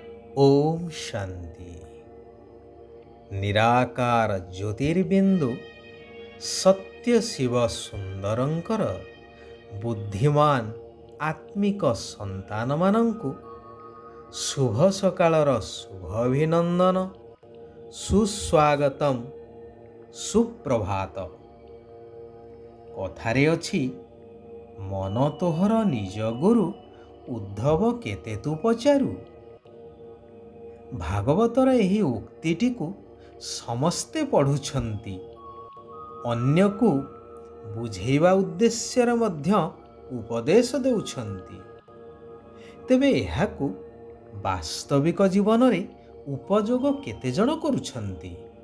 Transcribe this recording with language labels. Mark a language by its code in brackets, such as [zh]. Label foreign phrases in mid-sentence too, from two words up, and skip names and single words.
[or] ଓମ ଶାନ୍ତି। ନିରାକାର ଜ୍ୟୋତିର୍ବିନ୍ଦୁ ସତ୍ୟ ଶିବ ସୁନ୍ଦରଙ୍କର ବୁଦ୍ଧିମାନ ଆତ୍ମିକ ସନ୍ତାନ ମାନଙ୍କୁ ଶୁଭ ସକାଳର ଶୁଭ ଅଭିନନ୍ଦନ, ସୁସ୍ୱାଗତମ, ସୁପ୍ରଭାତ। କଥାରେ ଅଛି, ମନ ତୋହର ନିଜ ଗୁରୁ ଉଦ୍ଧବ କେତେ ତୁ ପଚାରୁ। भागवतर ଏହି ଉକ୍ତିଟିକୁ ସମସ୍ତେ ପଢ଼ୁଛନ୍ତି, ଅନ୍ୟକୁ ବୁଝେଇବା ଉଦ୍ଦେଶ୍ୟରେ ମଧ୍ୟ ଉପଦେଶ ଦେଉଛନ୍ତି। ତେବେ ଏହାକୁ ବାସ୍ତବିକ ଜୀବନରେ ଉପଯୋଗ କେତେଜଣ କରୁଛନ୍ତି?